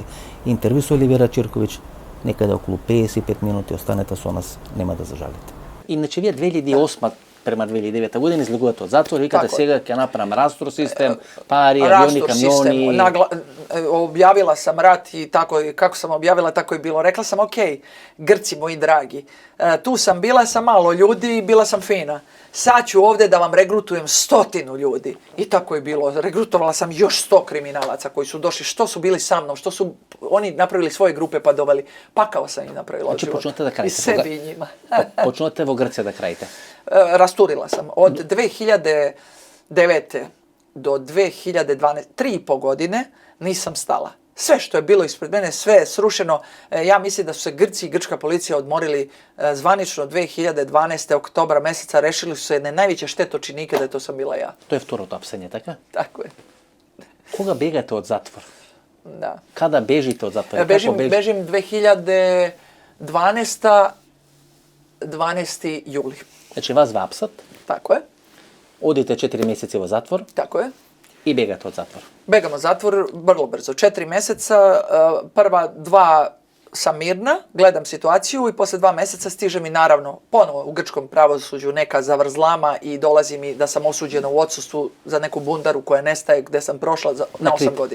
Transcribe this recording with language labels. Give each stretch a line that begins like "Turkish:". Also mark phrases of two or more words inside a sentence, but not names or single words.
Macedonian: Интервју со Оливера Чирковиќ, некаде околу 55 минути, останете со нас, нема да зажалите. Иначе вие 2008 према 2009 година излегувате од затвор, викате сега ќе направам растор систем, пари, авиони, камиони.
Serbian: Објавила сам рат и тако, како сам објавила, тако и било. Rekla sam, ok, Grci moji dragi, tu sam, bila sam malo ljudi, bila sam fina. Sad ću ovdje da vam regrutujem 100 ljudi. I tako je bilo. Regrutovala sam još 100 kriminalaca koji su došli, što su bili sa mnom, što su oni napravili svoje grupe pa doveli. Pakao sam im napravila Znači, život. počnete da krajite. I sebi i njima. Počnete
Macedonian: во Грција
Serbian: da krajite. Rasturila sam. Od 2009. do 2012, 3,5 godine nisam stala. Sve što je bilo ispred mene, sve je srušeno. Ja mislim da su se Grci i grčka policija odmorili zvanično 2012. oktobra meseca. Rešili su se jedne najveće štetočinike da to sam bila ja.
Macedonian: To je второто апсење, така?
Serbian: Tako je.
Macedonian: Кога бегате од затвор?
Serbian: Da. Када бежите од затвор? Bežim 2012. 12. juli.
Macedonian: Значи вас ве апсат,
Serbian: Tako je.
Macedonian: одите 4 месеци во затвор
Serbian: Tako je.
Macedonian: и бегате од затвор.
Serbian: Begam od zatvor vrlo brzo. 4 meseca, prva 2 sam mirna, gledam situaciju i posle 2 meseca stiže mi naravno ponovo u grčkom pravosuđu neka zavrzlama i dolazi mi da sam osuđena u odsustvu za neku bundaru koja nestaje gde sam prošla na 8 godina.